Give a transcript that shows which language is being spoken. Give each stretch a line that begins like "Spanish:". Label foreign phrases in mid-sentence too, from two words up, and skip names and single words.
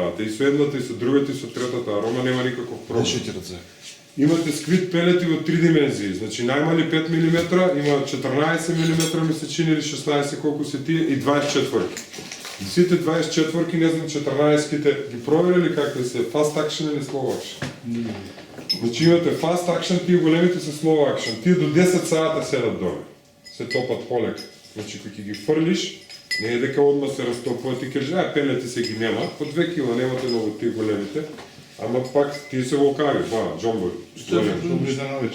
Macedonian: И со едната, и со другата, и со третата арома нема никаков проблем. Имате сквид пелети во 3 димензии. Значи најмали 5 мм, има 14 мм ми се чини или 16 колку се тие и 24. Сите 24-ки, не знам 14-ките, ги проверили какви се,
English: fast action или slow action?
Macedonian: Значи имате
English: fast action,
Macedonian: тие големите се
English: slow action.
Macedonian: Тие до 10 сата седат доле. Се топат полека. Значи кој ќе ги фрлиш, не е дека одма се растопува, ти кажеш, пелети се ги нема, по 2 кила немате многу тие големите, ама пак тие се волкави, джомбори. Добри за навечер.